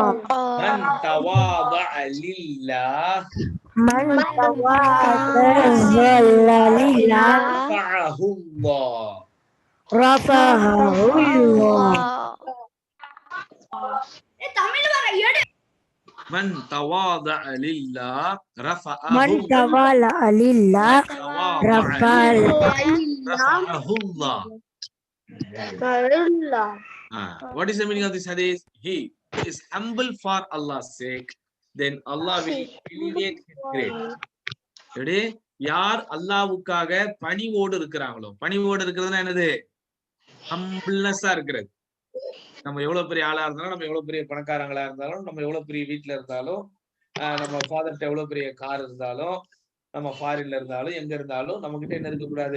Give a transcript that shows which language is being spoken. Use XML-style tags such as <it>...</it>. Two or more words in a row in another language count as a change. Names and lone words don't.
<ar>من تواضع لله. من تواضع لله. رفعه الله. رفعه الله. من تواضع لله رفعه من تولى لله ரஃபஅஹுல்லாஹ்.</ar> <en>What is the meaning of this hadith? He who is humble for Allah's sake, then Allah will elevate his grade.</en> <ta>எப்படி யார் அல்லாஹ்வுக்காக பணிவோடு இருக்கிறாங்களோ, பணிவோடு இருக்கிறதுனா என்னது? ஹம்பிள்னஸா இருக்கிறது. நம்ம எவ்வளவு பெரிய ஆளா இருந்தாலும், நம்ம எவ்வளவு பெரிய பணக்காரங்களா இருந்தாலும், நம்ம எவ்வளவு பெரிய வீட்டுல இருந்தாலும், நம்ம ஃபாதர்கிட்ட எவ்வளவு பெரிய கார் இருந்தாலும், நம்ம ஃபாரின்ல இருந்தாலும், எங்க இருந்தாலும் நம்ம கிட்ட என்ன இருக்கக்கூடாது?</ta>